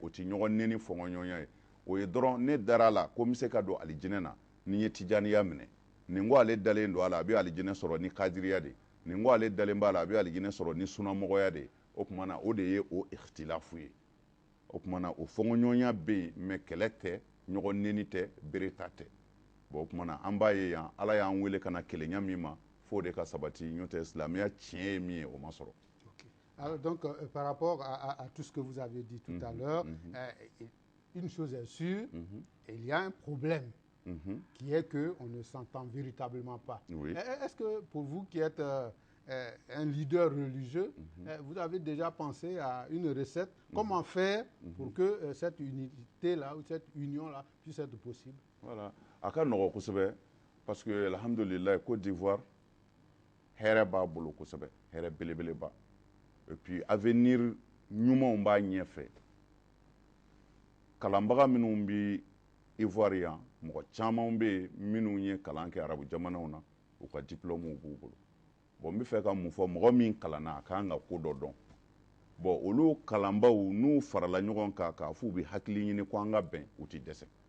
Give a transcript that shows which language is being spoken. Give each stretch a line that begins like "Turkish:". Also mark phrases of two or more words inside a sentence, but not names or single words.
Bambara: o ti ɲɔgɔn nɛni fɔnkɔɲɔgɔnya ye o ye dɔrɔn ne dara la ko n bɛ se ka don alijinɛ na ni n ye tijaniya minɛ nin ko ale dalen don a la a bɛ alijinɛ sɔrɔ ni kadiriya de nin ko ale dalen b'a la a bɛ alijinɛ sɔrɔ ni sunamɔgɔya de o tuma na o de ye o ikhtilafu ye o tuma na o fɔnkɔɲɔgɔnya bɛ yen mais kɛlɛ tɛ ɲɔgɔn neni tɛ bere ta tɛ bon o tuma na an b'a ye yan ala y'an wele ka na kɛlɛɲa min ma f'o de ka sabati n'o tɛ silamɛya tiɲɛ ye min ye o ma sɔrɔ.
French: Alors donc, par rapport à tout ce que vous avez dit tout à l'heure, une chose est sûre, il y a un problème qui est qu'on ne s'entend véritablement pas. Oui. Est-ce que pour vous qui êtes un leader religieux, vous avez déjà pensé à une recette, comment faire pour que cette unité-là ou cette union-là puisse être possible? Voilà.
Bambara: A ka nɔgɔ kosɛbɛ
French: parce que
Bambara: alhamdulillah Côte d'Ivoire hɛrɛ b'a bolo kosɛbɛ hɛrɛ belebeleba
French: et puis avenir
Bambara: ɲumanw b'a ɲɛfɛ kalanbaga minnu bi Ivoire yan mɔgɔ caman bɛ yen minnu ye kalan kɛ arabu jamanaw na u ka diplôme b'u bolo bon n bɛ fɛ ka mun fɔ mɔgɔ min kalanna a kan ka ko dɔ dɔn bon olu kalanbaw n'u farala ɲɔgɔn kan k'a fɔ u bɛ hakili ɲini ko an ka bɛn u tɛ dɛsɛ